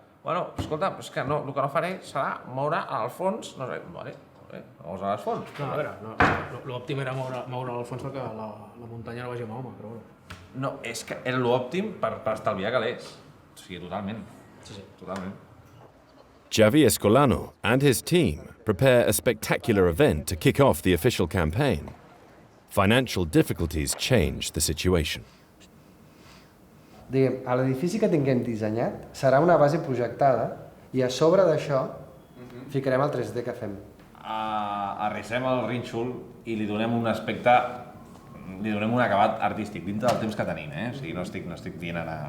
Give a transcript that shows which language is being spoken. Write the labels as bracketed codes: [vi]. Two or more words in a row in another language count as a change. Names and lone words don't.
[ca] Bueno, escolta'm, és que el que no faré serà moure l'Alfons, no sé, vale, [es] vamos a [ca] l'Alfons. No, a veure, l'òptim era moure l'Alfons perquè la muntanya no vagi a Mahoma, però bueno. No, és que era l'òptim per estalviar calés. O sigui, totalment. Sí, totalment. [en] Javi Escolano and his team prepare a spectacular event to kick off the official campaign. Financial difficulties change the situation. [ca] Diguem, a l'edifici que tinguem dissenyat serà una base projectada i a sobre d'això ficarem el 3D que fem. Arrissem el rínxol i li donem un aspecte, li donem un acabat artístic dintre del temps que tenim, O sigui, no estic dient ara...